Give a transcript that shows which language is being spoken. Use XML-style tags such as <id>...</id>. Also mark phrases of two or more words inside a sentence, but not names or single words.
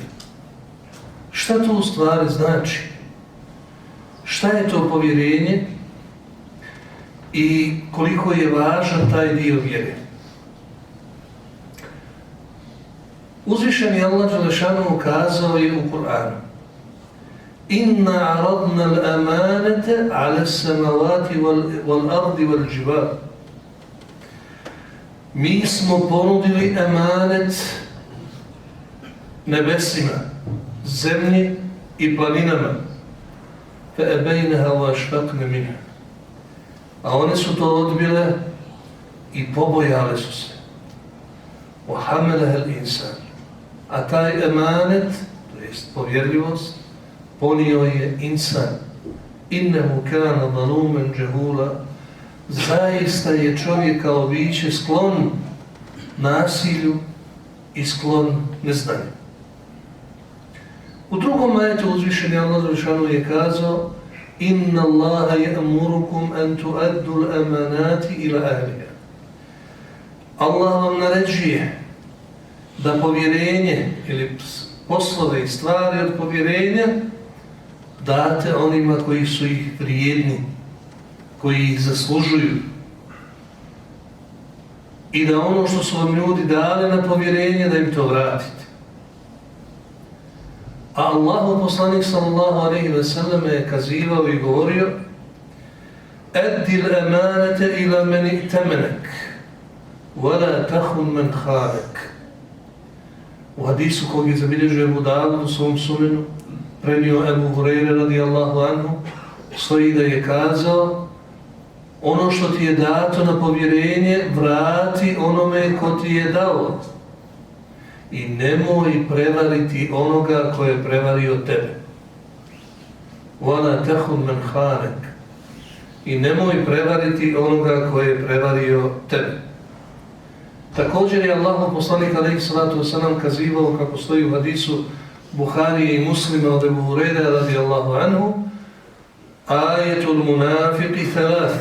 <bs>Šta to u stvari znači? Šta je to povjerenje i koliko je važan taj dio vjere? Uzvišeni Allah dželešanu kazao je u Kur'anu:</bs> <ar>إن عرضنا الأمانة على السماوات والأرض والجبال.</ar> <bs>Mi smo ponudili amanet nebesima, zemlji i planinama.</bs> <ar>فَأَبَيْنَهَا وَأَشْفَقْنَ مِنْهَا.</ar> <bs>A one su to odbile i pobojale su se.</bs> <ar>وَحَمَلَهَا الْإِنسَانِ.</ar> <bs>A taj emanet, to jest povjerljivost, ponio je insan.</bs> <ar>إِنَّهُ كَانَ ظَلُومًا جَهُولًا.</ar> <bs>Zaista je čovjek kao biće sklon nasilju i sklon neznanju. U drugom ajetu uzvišeni Allah dželešanu je kazao:</bs> <ar>إن الله يأمركم أن تؤدوا الأمانات إلى أهلها.</ar> <bs>Allah vam naređuje da povjerenje ili poslove i stvari od povjerenja date onima koji su ih vrijedni, koji ih zaslužuju. I da ono što su vam ljudi dali na povjerenje, da im to vratite. A Allahov poslanik</bs> <ar>صلى الله عليه وسلم</ar> <bs>je kazivao i govorio:</bs> <ar>أد الأمانة إلى من ائتمنك ولا تخن من خانك.</ar> <bs>U hadisu kog je zabilježio Abu Davud u svom sunenu, prenio Ebu Hurajra</bs> <ar>رضي الله عنه,</ar> <bs>stoji da je kazao: ono što ti je dato na povjerenje, vrati onome ko ti je dao. I nemoj prevariti onoga ko je prevario tebe.</bs> <ar>وَلَا تَحُنْ مَنْ خَانَكَ.</ar> <bs>I nemoj prevariti onoga ko je prevario tebe. Također je Allahov poslanik</bs> <ar>عليه الصلاة والسلام</ar> <bs>kazivao, kako stoji u hadisu Buharije i Muslima od Ebu Hurajre</bs> <ar>رضي الله عنه, آية المنافق ثلاث.</ar>